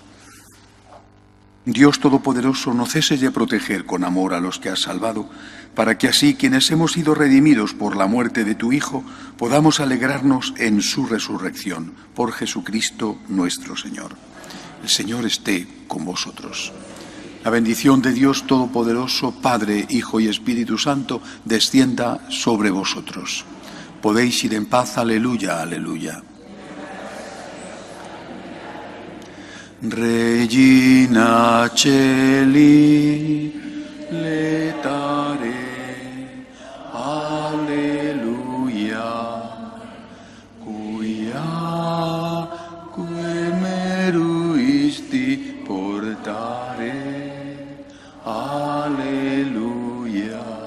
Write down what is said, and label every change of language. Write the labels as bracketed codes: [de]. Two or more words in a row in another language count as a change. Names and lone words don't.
[es] Dios Todopoderoso, no ceses de proteger con amor a los que has salvado, para que así, quienes hemos sido redimidos por la muerte de tu Hijo, podamos alegrarnos en su resurrección, por Jesucristo nuestro Señor. El Señor esté con vosotros. La bendición de Dios Todopoderoso, Padre, Hijo y Espíritu Santo, descienda sobre vosotros. Podéis ir en paz. Aleluya, aleluya. [la] Regina Celi, letare, alleluia, cuia meruisti portare, alleluia,